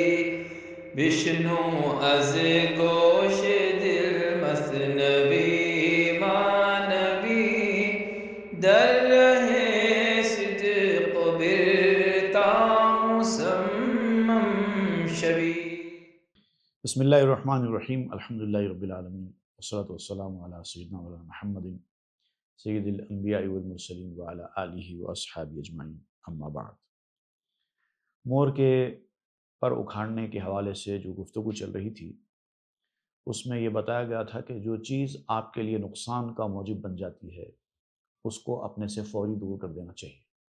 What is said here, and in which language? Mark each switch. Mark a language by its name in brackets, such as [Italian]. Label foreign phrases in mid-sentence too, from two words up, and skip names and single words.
[Persian] بشنو از گوش دل مثنوی معنوی در ره صدق برتا مصمم شوی. [Arabic] بسم اللہ الرحمن الرحیم، الحمدللہ رب العالمین، والصلاة والسلام علی سیدنا مولانا محمد سید الانبیاء والمرسلین وعلی آلہ واصحابہ اجمعین، اما بعد۔ [Urdu] مور کے پر اکھاڑنے کے حوالے سے جو گفتگو چل رہی تھی اس میں یہ بتایا گیا تھا کہ جو چیز آپ کے لیے نقصان کا موجب بن جاتی ہے اس کو اپنے سے فوری دور کر دینا چاہیے۔